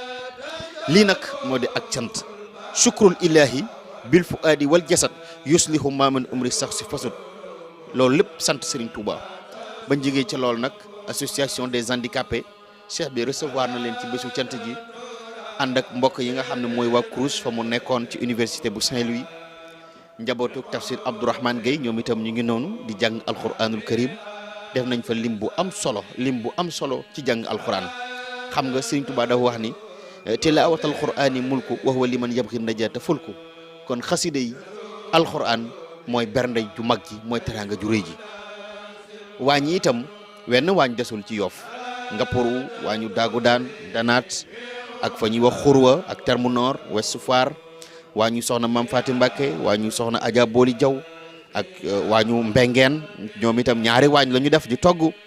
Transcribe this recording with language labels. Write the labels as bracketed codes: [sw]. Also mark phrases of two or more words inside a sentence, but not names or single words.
[wo] lii nag moo di ak cant [ar] شكر الإله بالفؤاد والجسد يصلح ما من عمري [wo] sax si fasut loolu lépp sant Serigne Touba bañ jógee ci loolu nag [fr] association des handicapés [wo] cheikh bi recevoir na leen ci bésu cant ji ànd ak mbokk yi nga xam ne mooy waa Crous fa mu nekkoon ci université bu Saint-Louis njabootu tafsir Abdourahmane Gueye ñoom itam ñu ngi noonu di jàng [ar] القرآن الكريم [wo] def nañ fa lim bu am solo ci jàng alquran xam nga Serigne Touba dafa wax ni [ar] تلاوة القرآن ملك وهو لمن يبغي النجاة فلك [wo] kon xasida yi alquran mooy bernde ju mag ji mooy teraanga ju rëy ji waañ yi itam wenn waañ desul ci Yoof nga poru waañu daagu daan danaat ak fa ñuy wax xurwa ak terme nord Ouest Foire waañu soxna Maam Faati Mbacké waañu soxna Adja Booli Jaw ak waañu Mbengeen ñoom itam ñaari waañ la ñu def di togg